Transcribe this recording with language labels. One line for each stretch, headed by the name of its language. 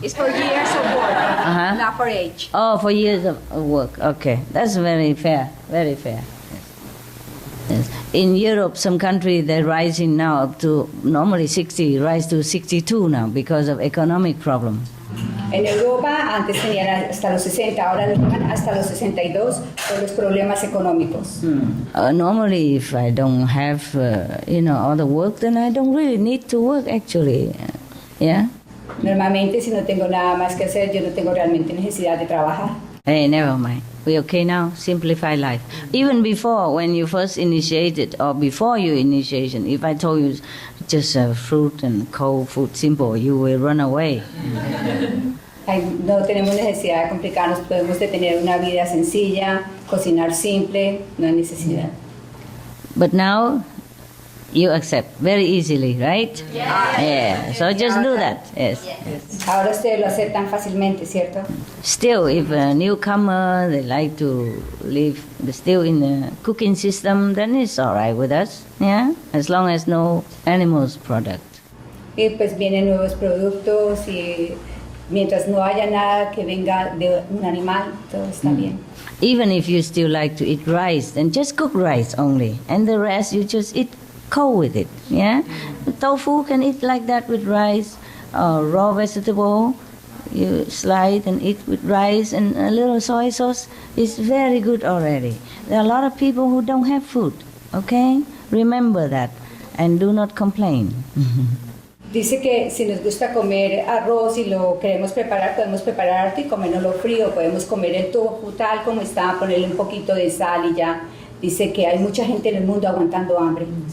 English: It's for years of work, not for age. Oh, for years of work. Okay, that's very fair. Very fair. Yes. In Europe, some countries they're rising now up to normally 60, rise to 62 now because of economic problem.
Spanish: En Europa antes tenían hasta los 60, ahora lo llevan hasta los 62 por los problemas económicos.
English: Normally, if I don't have, other work, then I don't really need to work actually. Yeah.
Spanish: Normalmente, si no tengo nada más que hacer, yo no tengo realmente necesidad de trabajar.
English: Hey, never mind. We okay now? Simplify life. Even before, when you first initiated, or before your initiation, if I told you just fruit and cold food, simple, you will run away.
Spanish: No tenemos necesidad de complicarnos, podemos tener una vida sencilla, cocinar simple, no hay necesidad.
English: But now, you accept very easily, right? Yeah. So just do that. Yes.
Spanish: Ahora ustedes lo aceptan fácilmente, ¿cierto?
English: Still, if a newcomer, they like to live still in the cooking system, then it's all right with us. Yeah, as long as no animals product.
Spanish: Y pues vienen nuevos productos y mientras no haya nada que venga de un animal, todo está bien.
English: Even if you still like to eat rice, then just cook rice only, and the rest you just eat cold with it. Yeah, tofu can eat like that with rice, raw vegetable. You slide and eat with rice and a little soy sauce. It's very good already. There are a lot of people who don't have food. Okay, remember that, and do not complain.
Spanish: Dice que si nos gusta comer arroz y lo queremos preparar, podemos preparar harto y comerlo frío, podemos comer el tofu tal como está, ponerle un poquito de sal y ya. Dice que hay mucha gente en el mundo aguantando hambre.